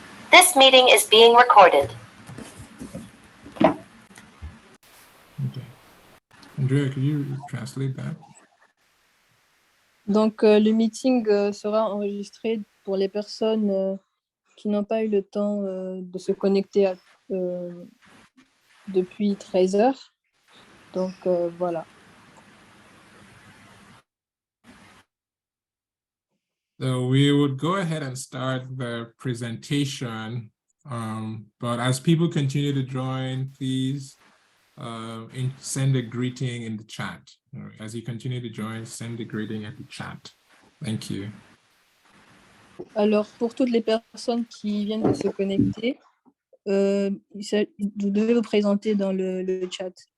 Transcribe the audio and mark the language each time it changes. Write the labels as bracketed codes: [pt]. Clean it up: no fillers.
[en] This meeting is being recorded. Okay. Andrea, could you translate that? [fr] Donc, le meeting sera enregistré pour les personnes qui n'ont pas eu le temps de se connecter depuis 13 heures. Donc, voilà. [en] So we would go ahead and start the presentation, but as people continue to join, please send a greeting in the chat. As you continue to join, send a greeting in the chat. Thank you. [fr] Alors, pour toutes les personnes qui viennent de se connecter, vous devez vous présenter dans le chat.